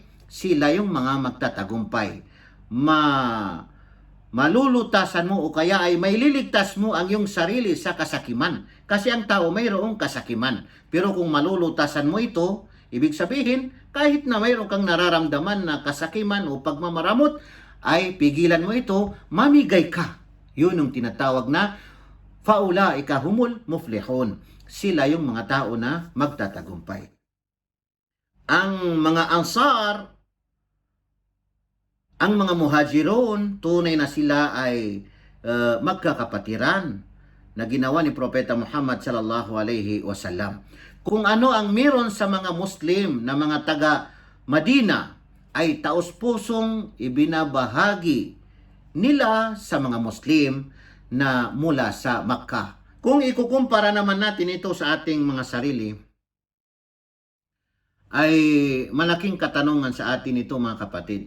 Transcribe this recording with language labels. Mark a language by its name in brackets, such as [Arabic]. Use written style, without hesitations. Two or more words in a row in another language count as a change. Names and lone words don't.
[Filipino] Sila yung mga magtatagumpay. Malulutasan mo o kaya ay maililigtas mo ang iyong sarili sa kasakiman. Kasi ang tao mayroong kasakiman. Pero kung malulutasan mo ito, ibig sabihin, kahit na mayroon kang nararamdaman na kasakiman o pagmamaramot, ay pigilan mo ito, mamigay ka. Yun yung tinatawag na [Arabic] فأولئك هم المفلحون. [Filipino] Sila yung mga tao na magtatagumpay. Ang mga Ansar, ang mga Muhajirun, tunay na sila ay magkakapatiran na ginawa ni Propeta Muhammad [Arabic] صلى الله عليه وسلم. [Filipino] Kung ano ang meron sa mga Muslim na mga taga Madina ay taos-pusong ibinabahagi nila sa mga Muslim na mula sa Makkah. Kung ikukumpara naman natin ito sa ating mga sarili, ay malaking katanungan sa atin ito mga kapatid.